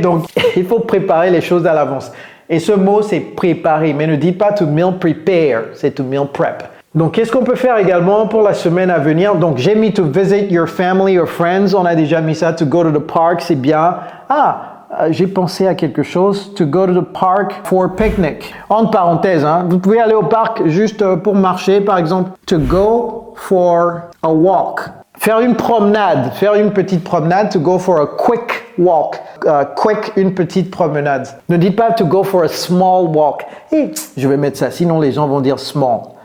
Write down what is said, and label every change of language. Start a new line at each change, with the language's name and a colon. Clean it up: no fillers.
French: Donc, il faut préparer les choses à l'avance. Et ce mot, c'est préparer. Mais ne dites pas
English: to meal prepare,
French: c'est
English: to meal prep.
French: Donc, qu'est-ce qu'on peut faire également pour la semaine à venir? Donc, j'ai mis
English: to visit your family or friends.
French: On a déjà mis ça.
English: To go to the park,
French: c'est bien. J'ai pensé à quelque chose.
English: To go to the park for picnic.
French: Entre parenthèses, vous pouvez aller au parc juste pour marcher, par exemple.
English: To go for a walk.
French: Faire une promenade. Faire une petite promenade.
English: To go for a quick walk.
French: Une petite promenade. Ne dites pas
English: to go for a small walk.
French: Et je vais mettre ça, sinon les gens vont dire small.